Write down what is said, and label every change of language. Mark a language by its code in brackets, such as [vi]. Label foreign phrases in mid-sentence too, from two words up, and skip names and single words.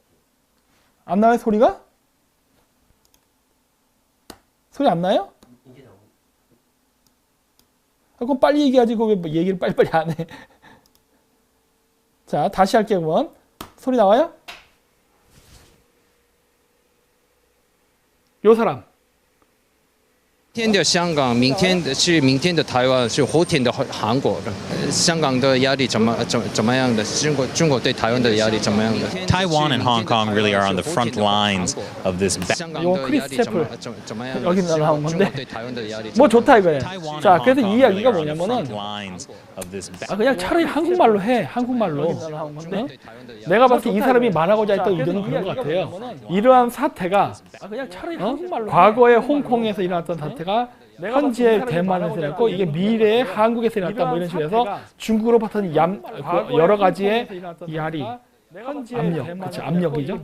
[ko] 안 나와요, 소리가? 소리 안 나요? 이제 나오고. 그럼 빨리 얘기하지, 왜 얘기를 빨리빨리 안 해. 자, 다시 할게요, 그러면. 소리 나와요? 요 사람. [zh] 今天的香港，明天的是明天的台湾，是后天的韩国。香港的压力怎么样的？中国对台湾的压力怎么样的？ [en] Taiwan and Hong Kong really are on the front lines of this battle. [zh] 香港 [ko] 이건 [zh] 的 [ko] 크리스 [zh] 压力 [ko] 채플 [zh] 怎么样的？ [ko] 여기 나온 [zh] 中 [ko] 건데 [zh] 国对台湾的压力 [ko] 뭐 좋다 이거예요. [en] Taiwan [ko] 자, [en] and [ko] 그래서 [en] Hong [ko] 이 [en] Kong really [ko] 이야기가 [en] are on the front [ko] 뭐냐면은 [en] lines of this battle. [ko] 그냥 차라리 한국말로 해. 한국말로. 응? 내가 봤을 때 이 사람이 말하고자 했던 의도는 그런 것 같아요. 이러한 사태가 그냥 차라리 과거에 홍콩에서 일어났던 사태가 현재 대만에서 일어났고 이게 미래에 한국에서 일어났다 뭐 이런 식으로 해서 중국으로 봤던 여러 가지의 야리, 압력, 그치, 압력이죠.